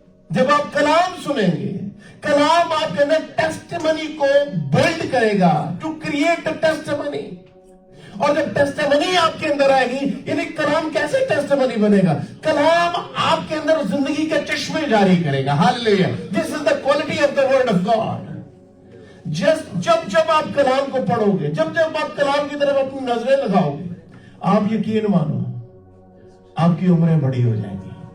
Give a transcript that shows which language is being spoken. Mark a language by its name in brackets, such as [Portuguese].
[Urdu] جب آپ کلام سنیں گے، کلام آپ کے اندر ٹیسٹیمنی کو بلڈ کرے گا، [English] To create testimony. [Urdu] اور جب ٹیسٹیمنی آپ کے اندر آئے گی، یعنی کلام کیسے ٹیسٹیمنی بنے گا؟ کلام آپ کے اندر زندگی کے چشمے جاری کرے گا. ہاللیلویا. [English] This is the quality of the word of God. [Urdu] جب آپ کلام کو پڑھو گے، جب آپ کلام کی طرف اپنی نظریں لگاؤ گے، آپ یقین مانو آپ کی عمریں بڑی ہو جائیں گی.